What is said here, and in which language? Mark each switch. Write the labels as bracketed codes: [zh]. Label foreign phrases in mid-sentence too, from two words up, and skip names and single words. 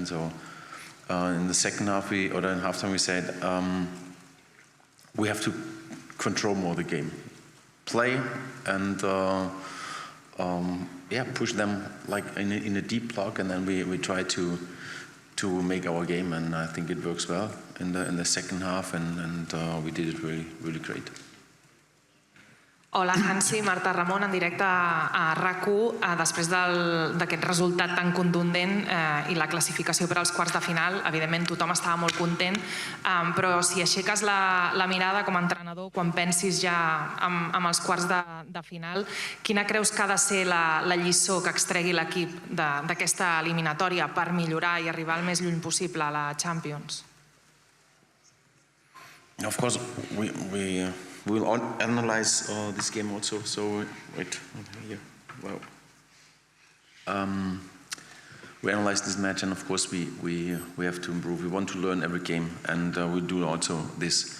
[en] So in the second half, in halftime, we said we have to control more the game, play, and push them like in a deep block, and then we try to make our game, and I think it works well in the second half, and we did it really, really great. [ca] Hola, Hansi, Marta Ramon, en directe a RAC1, després d'aquest resultat tan contundent i la classificació per als quarts de final. Evidentment, tothom estava molt content, però si aixeques la mirada com a entrenador, quan pensis ja amb els quarts de final, quina creus que ha de ser la lliçó que extregui l'equip d'aquesta eliminatòria per millorar i arribar el més lluny possible a la Champions? [en] Of course, we will analyze this game also. So wait, here. Well, we analyze this match, and of course we have to improve. We want to learn every game, and we do also this.